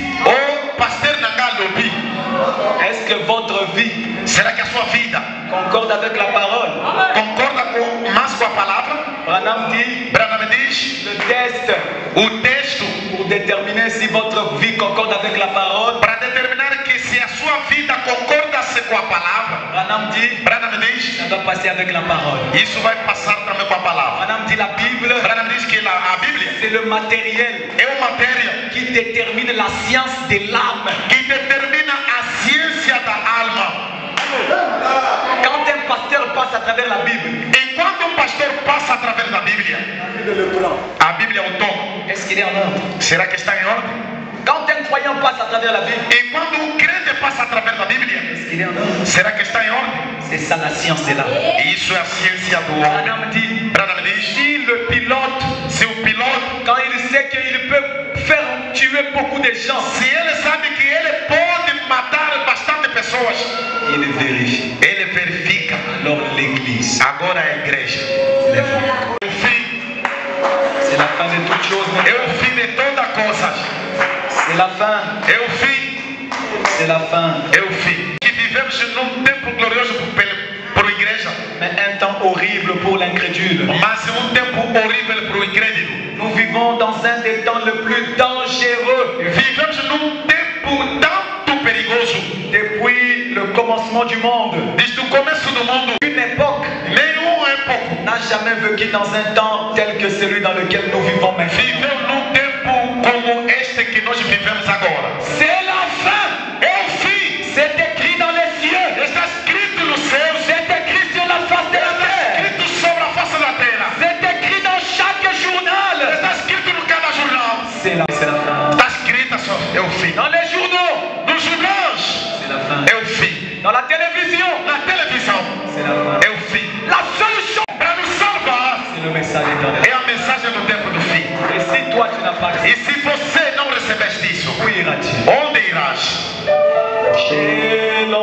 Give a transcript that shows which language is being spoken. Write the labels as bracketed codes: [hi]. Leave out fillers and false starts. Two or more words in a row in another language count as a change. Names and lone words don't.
[pt] o pastor Nangalobi, [fr] est-ce que votre vie [pt] será que a sua vida [fr] concorde avec la parole? [pt] concorda mais com a palavra? [fr] Branham dit, [pt] Branham diz, [fr] le test [pt] o texto [fr] pour déterminer si votre vie concorde avec la parole. [pt] para determinar que se a sua vida concorda-se com a palavra. Branham diz, [fr] Ça doit passer avec la parole. [pt] isso vai passar também com a palavra. [fr] Branham dit, la Bible, [pt] Branham diz que a Bíblia [fr] c'est le matériel [pt] é uma matéria [fr] qui détermine la science de l'âme. [pt] que determina a ciência da alma. [fr] Quand un pasteur passe à travers la Bible, [pt] Enquanto um pastor passa através da Bíblia, a Bíblia o toma. [fr] est-ce qu'il est en ordre? [pt] Será que está em ordem? [fr] Quand un croyant passe à travers la Bible, [pt] E quando um crente passa através da Bíblia, [fr] est-ce qu'il est en ordre? [pt] será que está em ordem? [fr] C'est ça la science de l'âme. [pt] Isso é a ciência do homem. [fr] Branham dit, [pt] Branham diz, [fr] si le pilote, [pt] se o piloto, [fr] quand il sait qu'il peut faire tuer beaucoup de gens, [pt] se ele sabe que ele pode matar bastante pessoas, [fr] il vérifie. [pt] ele verifica. [fr] Alors l'église, [pt] Agora a igreja. O fim, [fr] c'est la fin de toutes choses. [pt] é o fim de toda coisa. [fr] C'est la fin. [pt] É o fim, [fr] C'est la fin. [pt] é o fim. Que vivemos num tempo glorioso por igreja, [fr] Mais un temps horrible pour l'incrédule. [pt] mas é um tempo horrível para o incrédulo. [fr] Nous vivons dans un des temps le plus dangereux [pt] Vivemos num tempo tanto perigoso. [fr] depuis le commencement du monde. [pt] Desde o começo do mundo, [fr] Une époque [pt] nenhuma época [fr] n'a jamais vécu dans un temps tel que celui dans lequel nous vivons maintenant. [pt] viveu num tempo como este que nós vivemos agora. [fr] C'est la fin. [pt] É o fim. [fr] C'est écrit dans les cieux. [pt] Está escrito no céu. [fr] C'est écrit sur la face de la [pt] Está [fr] terre. [pt] escrito sobre a face da terra. [fr] C'est écrit dans chaque journal. [pt] Está escrito no cada jornal. [fr] C'est la fin. [pt] Está escrito só. É o fim. [fr] Dans les journaux, [pt] Nos jornais. [fr] c'est la fin. [pt] É o fim. [fr] Dans la télévision, [pt] Na televisão. [fr] c'est la fin. [pt] É o fim. [fr] La seule chose, [pt] Para nos salvar. [fr] c'est le message éternel. [pt] É a mensagem do tempo do fim. [fr] Et si toi tu n'as pas [pt] E se você não recebeste isso, [fr] où iras-tu? [pt] onde irás? [fr] Jésus.